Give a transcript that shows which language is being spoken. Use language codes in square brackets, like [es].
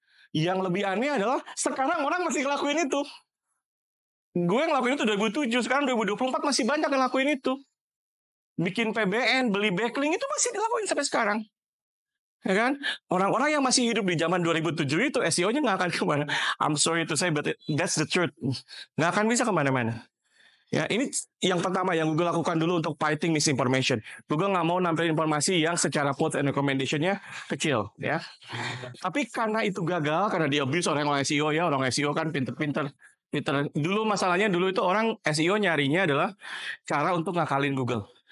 [id] Yang lebih aneh adalah sekarang orang masih ngelakuin itu. Gue ngelakuin itu 2007, sekarang 2024 masih banyak yang ngelakuin itu. Bikin PBN, beli backlink itu masih dilakuin sampai sekarang. Ya kan? Orang-orang yang masih hidup di zaman 2007 itu SEO-nya nggak akan kemana. [en] I'm sorry to say, but that's the truth. [id] Nggak akan bisa kemana-mana. Ya, ini yang pertama yang Google lakukan dulu untuk [en] fighting misinformation. [id] Google nggak mau nampilin informasi yang secara post and recommendation-nya kecil, ya. Tapi karena itu gagal, karena di abuse orang SEO ya, orang SEO kan pinter-pinter. Dulu masalahnya dulu itu orang SEO nyarinya adalah cara untuk ngakalin Google.